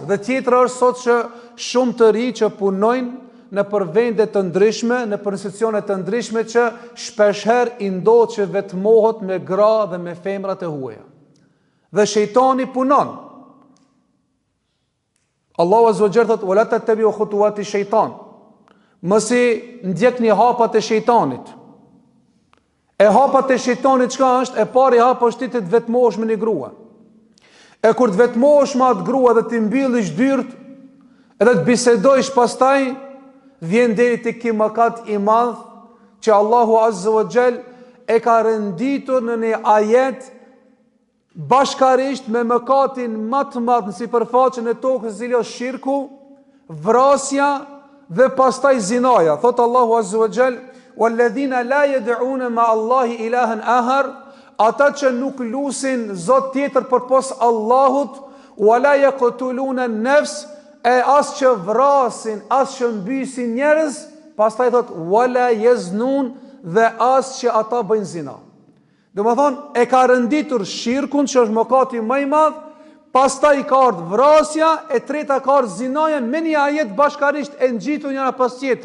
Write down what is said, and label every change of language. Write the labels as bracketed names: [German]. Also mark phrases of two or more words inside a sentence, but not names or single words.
[Albanian] Dhe tjetra është sot që shumë të ri që punojnë në për vende të ndryshme, në për institucione të ndryshme, që shpeshherë i ndodh që vetmohet me gra dhe me femrat e huaja. Dhe shejtani punon. Allahu [Arabic] عز وجل [Albanian] thotë: [Arabic] "ولا تتبعوا خطوات الشيطان." [Albanian] Mos i ndjekni hapat e shejtanit. E hapat e shejtanit çka është? E pari hap është ti të vetmohesh me një grua. E kur të vetmohesh me atë grua dhe ti mbyllish dyert, edhe të bisedojsh pastaj, vjen deri te ky mëkat i madh që Allahu [Arabic] عز وجل [Albanian] e ka renditur në një ajet bashkarisht me mëkatin më të madh në sipërfaqen e tokës, i cili është shirku, vrasja dhe pastaj zinaja. Thot Allahu [Arabic] عز وجل: "والذين لا يدعون مع الله إلها آخر", [Albanian] ata që nuk lusin zot tjetër përpos Allahut, [Arabic] ولا يقتلون النفس, [Albanian] e as që vrasin, as që mbysin njerëz, pastaj thot [Arabic] ولا يزنون, [Albanian] dhe as që ata bëjnë zina. Domethënë e ka renditur shirkun, që është mëkati më i madh, pastaj ka ardhur vrasja, e treta ka ardhur zinaja, me një ajet bashkarisht e ngjitur njëra pas tjetër.